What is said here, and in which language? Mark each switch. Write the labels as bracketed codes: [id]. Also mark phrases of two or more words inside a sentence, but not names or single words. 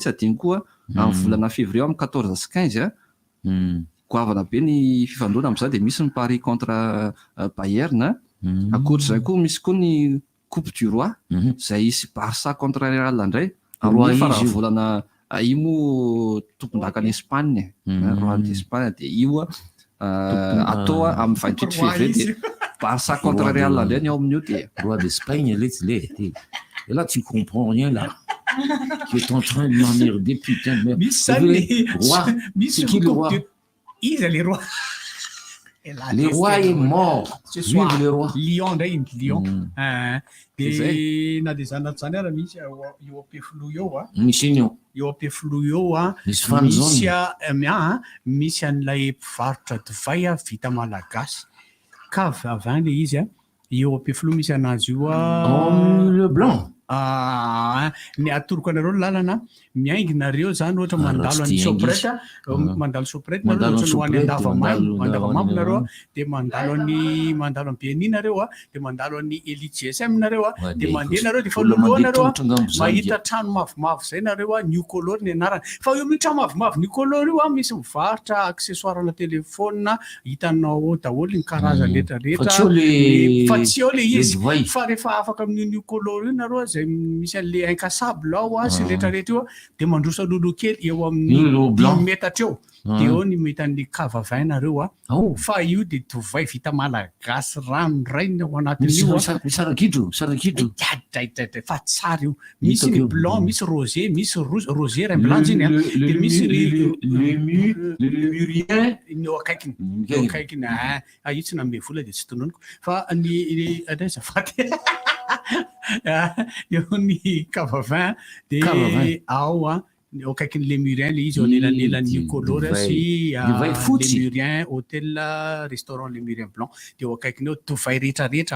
[mg] tsy adiny koa amin'ny volana février amin'ny 14 sy 15 goavana be ny fifandona amin'izay dia misy ny Paris contre Bayern akoatr'izay koa misy koa ny Coupe du Roi zay isy Barça contre Real indray amin'ny faravolana io moa tompon-daka ny Espagne [fr] Roi d'Espagne [mg] dia io atao amin'ny 28 février dia Barça contre Real indray ny ao amin'io dia [fr] Roi d'Espagne et là tu comprends rien là tu es en train de m'emmerder putain de merde roi c'est qui le roi les rois le roi est mort vive le roi [mg] Lion ndray Lion dia na dia zanaty zany ara misy eo ampefilo eo misy iny eo ampefilo eo misy an'ilay mpivarotra divay vita malagasy ka vavany le izy eo ampefilo misy anazy io [fr] le blanc [mg] ny atoroko anareo ny lalana miainginareo zany ohatra mandalo any sopreta mandalo sopreta nareo ohatra no any andavamambo nareo dia mandalo any BNI nareo dia mandalo any Elite GSM nareo dia mandeha nareo dia faloloha nareo mahita trano mavomavo zay nareo new color ny anarany fa eo amin'ny trano mavomavo new color io misy mivarotra accessoirena telefona hitanao daholo ny karazany rehetrarehetra fa tsy eo le izy fa rehefa afaka amin'ny new color io nareo zay misy an'le incasable ao sy rehetrarehetra io dia mandrosa lolo kely eo amin'ny 10 metatra eo dia eo ny mety an'le cave 20 nareo fa io dia tovay vita malagasy ranoray ny ao anatin'io sarakidro fa tsara io misy ny blanc misy rosé misy rosé ray blanc iny dia misy le murien eo akaikiny io tsy name vola dia tsy tononiko fa ny zafady eo ny cave 20 dia ao eo akaiky ny Lemurien le izy eo anelanelan'ny Colore sy Lemurien hôtel restaurant Lemurien Blanc de eo akaikiny eo tovay rehetrarehetra